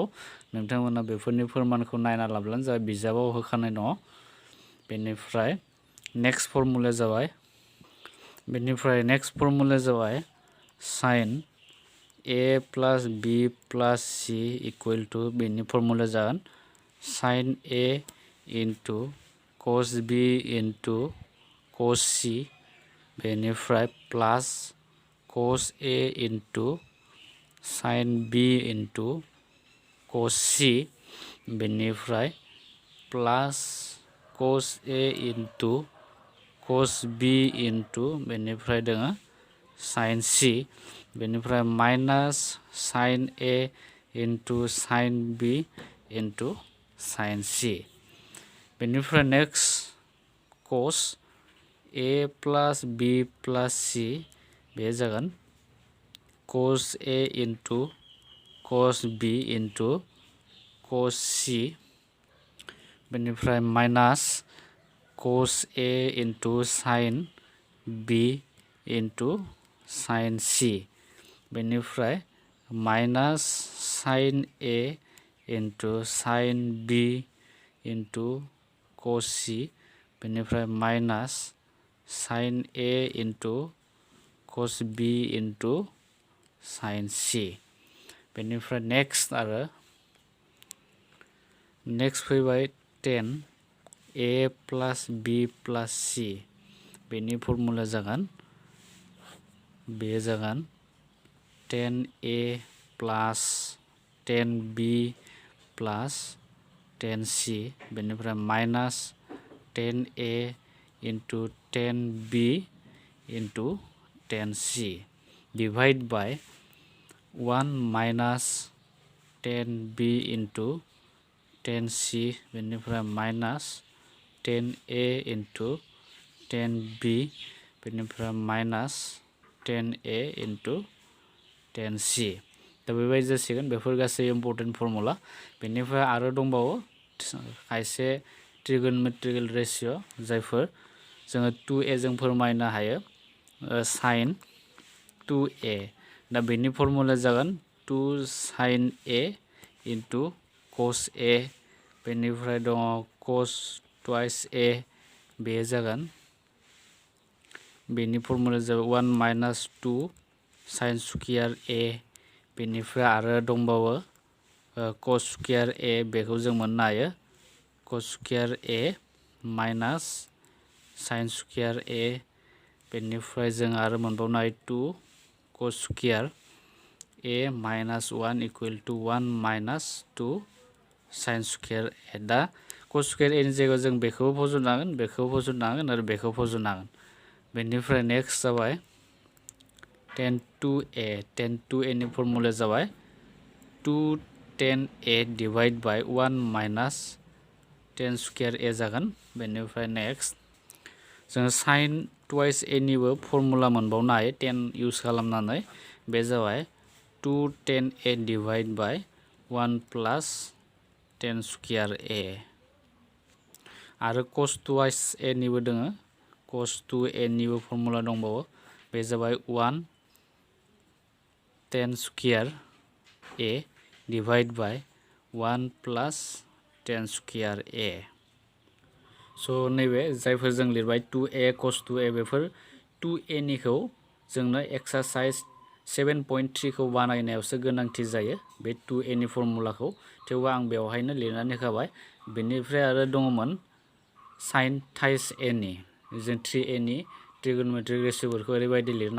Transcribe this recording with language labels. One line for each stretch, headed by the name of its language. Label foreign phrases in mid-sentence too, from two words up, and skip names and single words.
Bodo: नोंथांमोना बेफोरनि फोरमानखौ नायना लाब्लानो जाबाय, बिजाबाव होखानाय दङ। बेनिफ्राय नेक्स्ट फर्मुलाया जाबाय
English: sine a plus b plus c equal to
Bodo: बेनि फर्मुलाया जागोन
English: sine a into cos b into cos c बेनिफ्राय plus cos a into sine b into cos c बेनिफ्राय plus cos a into cos b into
Bodo: बेनिफ्राय दोङो
English: sine c बेनिफ्राय minus sine a into sine b into sine c बेनिफ्राय next cos a plus b plus c
Bodo: बे जागोन
English: cos a into cos b into cos c बेनिफ्राय minus cos a into sine b into sine c बेनिफ्राय minus sine a into sine b into cos c बेनिफ्राय minus sine a into cos b into sine c बेनिफ्राय नेक्स्ट फैबाय tan a plus b plus c
Bodo: बेनि फर्मुला जागोन
English: tan a plus tan b plus tan c बेनिफ्राय minus tan a into tan b into tan c divide by 1 minus tan b into tan c बेनिफ्राय minus tan a into 10b बेनिफ्राय minus 10a into
Bodo: 10c दा बेबायदि जासिगोन बेफोर गासै
English: important formula
Bodo: बेनिफ्राय आरो दंबावो खायसे
English: trigonometrical ratio
Bodo: जायफोर जोङो 2a जों फोरमायनो हायो
English: sine 2a
Bodo: दा बेनि फर्मुला जागोन
English: 2 sin a into cos a
Bodo: बेनिफ्राय दङ cos twice a बे जागोन बेनि फर्मुला जाबाय
English: 1 minus 2 sin square a
Bodo: बेनिफ्राय आरो दंबावो
English: cos square a
Bodo: बेखौ जों मोननो हायो
English: cos square a minus sin square a
Bodo: बेनिफ्राय जों आरो मोनबावनो हायो
English: 2 cos square a minus 1 equal to 1 minus 2 sin square a दा cos square a
Bodo: नि जायगायाव जों बेखौ फज'नांगोन बेखौ फज'नांगोन आरो बेखौ फज'नांगोन बेनिफ्राय नेक्स्ट जाबाय tan 2a नि फर्मुला जाबाय
English: 2 tan a divide by 1 minus tan square a
Bodo: जागोन बेनिफ्राय
English: नेक्स्ट जोङो sin twice a
Bodo: निबो फर्मुला मोनबावनो हायो
English: 10 इउज
Bodo: खालामनानै बे जाबाय
English: 2 tan a divide by 1 plus tan square a आरो cos twice a
Bodo: निबो दोङो
English: cos 2a
Bodo: निबो फर्मुला दंबावो बे जाबाय
English: 1 tan square a divide by 1 plus tan square a
Bodo: स' नैबे जायफोर जों लिरबाय 2a cos 2a बेफोर 2a निखौ जोंनो एक्सारसाइज 7.3 खौ बानायनायावसो गोनांथि जायो बे 2a नि फर्मुलाखौ थेवबो आं बेवहायनो लिरनानै होखाबाय बेनिफ्राय आरो दङमोन sin थाइस a नि जों 3a नि ट्रिगोनमेट्रिक रेशियोफोरखौ ओरैबायदि लिरनो